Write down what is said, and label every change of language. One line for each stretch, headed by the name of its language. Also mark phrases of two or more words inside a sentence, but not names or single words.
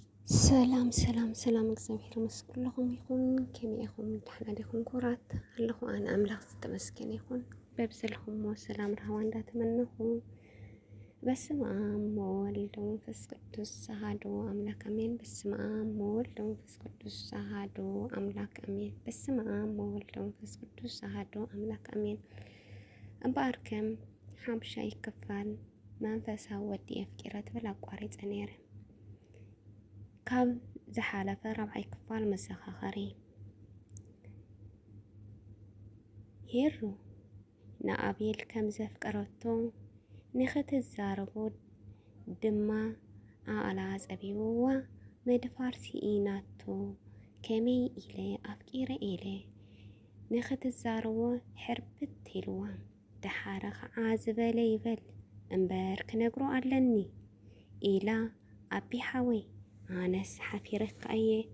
Tigrinya: ሰላም እግዚአብሔር ይመስገን ለኹም ይኹን ከመይኹም ድሕና ዲኹም ኩራት ኣለኹ ኣነ ኣምላኽ ዝተመስገነ ይኹን በብዝለኹም ሰላም ረሃዋ እንዳተመነኹ
Geez: በስመ አብ ወወልድ ወመንፈስ ቅዱስ አሐዱ አምላክ አሜን። በስመ አብ ወወልድ ወመንፈስ ቅዱስ አሐዱ አምላክ አሜን። በስመ አብ ወወልድ ወመንፈስ ቅዱስ አሐዱ አምላክ አሜን።
Tigrinya: እምበኣርከም ሓምሻ ይክፋል መንፈሳዊ ወዲ ኣፍቂረት ብል ኣቋሪፀ ነይረ ካብ ዝሓለፈ ራብዓይ ክፋል መዘኻኸሪ ሄሩ ንኣቤል ከም ዘፍቀረቶ ንኽትዛረቦ ድማ ኣላ ፀቢብዋ መድፋር ሲኢናቶ ከመይ ኢለ ኣፍቂረ ኢለ ንኽትዛረቦ ሕርብት ኢልዋ ደሓረ ከዓ ዝበለ ይበል እምበር ክነግሮ ኣለኒ ኢላ ኣቢሓወይ ኣነስ ሓፊረካ እየ